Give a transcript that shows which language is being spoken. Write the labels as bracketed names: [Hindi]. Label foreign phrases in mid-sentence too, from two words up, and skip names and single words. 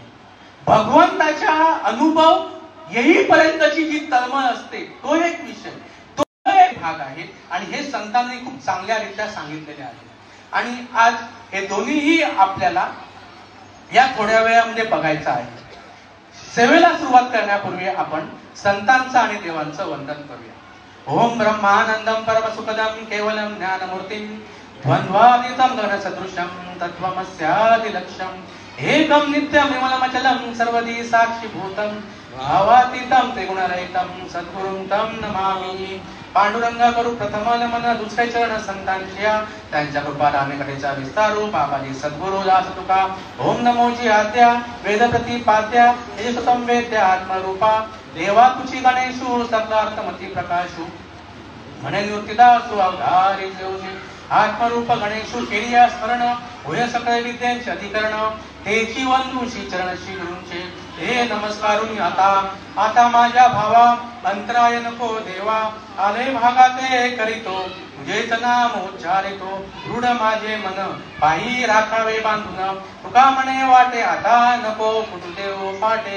[Marathi] भगवंताच्या अनुभव येईपर्यंतची जी तळमळ असते तो एक विषय, तो एक भाग आहे. आणि हे संतांनी खूप चांगल्यारीत्या सांगितलेले आहे. आणि आज हे दोन्हीही आपल्याला या थोड्या वेळामध्ये बघायचं आहे. सेवेला सुरुवात करण्यापूर्वी आपण संतांचं आणि देवांचं वंदन करूया. [Sanskrit] ओम ब्रह्मानंदम परमसुखदम केवलम ज्ञानमूर्तिं द्वंद्वातीतं गगनसदृशं तत्त्वमस्यादिलक्ष्यम् एकं नित्यं विमलमचलं सर्वदी साक्षीभूतं भावातीतं त्रिगुणरहितं सद्गुरुं तं नमामि. [Marathi] पांडुरंगा करू प्रथम नमन दुसरे चरण संतांच्या त्यांच्या कृपादानेकडेचा विस्तारू बाबाजी सद्गुरु दास तुका. ओम नमोजी आद्या वेद प्रतिपाद्या येशुतम वेद्या आत्मरूपा देवा तुची गणेशू सकलार्थमती प्रकाशू म्हणे निवृत्तीदासू अवधारी जेवशी आत्मरूप गणेशू केलिया स्मरण होय सकळ विद्यांचे अधिकरण तेची वंदूशी चरणशी गुरूंचे हे नमस्कारून आता माझ्या भावा अंतराय नको देवा आले भागाते करीतो तुझेच नाम उच्चारितो दृढ माझे मन पायी राखावे बांधून तुका म्हणे वाटे आता नको कुठू देव फाटे.